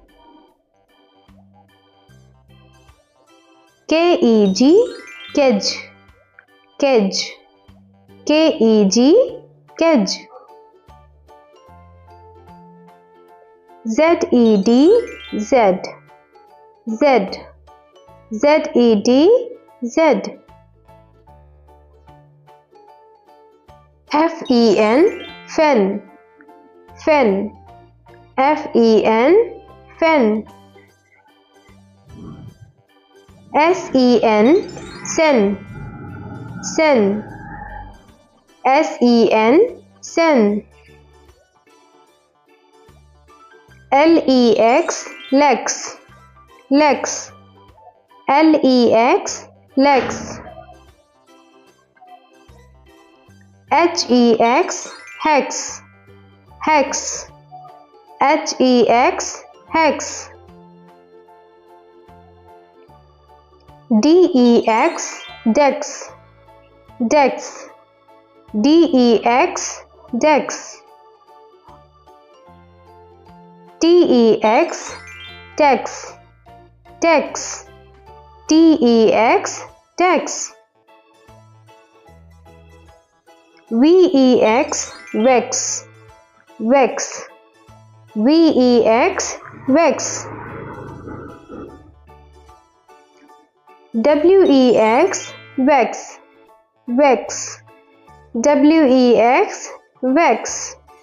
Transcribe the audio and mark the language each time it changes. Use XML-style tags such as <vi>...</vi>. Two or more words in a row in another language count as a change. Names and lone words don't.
<en>K-E-G, kedge, kedge, K-E-G, kedge. Z-E-D, zed, zed, Z-E-D, zed. F-E-N, fen, fen, F-E-N, fen. S-E-N, sen, sen, S-E-N, sen. L-E-X, lex, lex, L-E-X, lex. H-E-X, hex, hex, H-E-X, hex. D-E-X, dex, dex, D-E-X, dex. T-E-X, tex, tex, T-E-X, tex. V-E-X, vex, vex, V-E-X, vex. W-E-X, vex, vex, W-E-X, vex.</en>